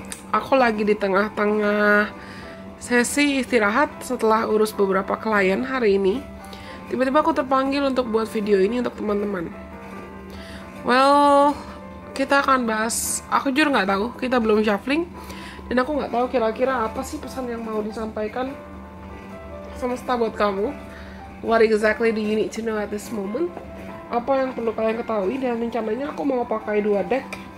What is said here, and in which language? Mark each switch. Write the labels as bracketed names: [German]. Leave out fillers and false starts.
[Indonesian] Aku lagi di tengah-tengah sesi istirahat setelah urus beberapa klien hari ini. Tiba-tiba aku terpanggil untuk buat video ini untuk teman-teman. Well, kita akan bahas, aku jujur nggak tahu, kita belum shuffling, dan aku nggak tahu kira-kira apa sih pesan yang mau disampaikan semesta buat kamu. [English] What exactly do you need to know at this moment? [Indonesian] Apa yang perlu kalian ketahui, dan rencananya aku mau pakai dua deck.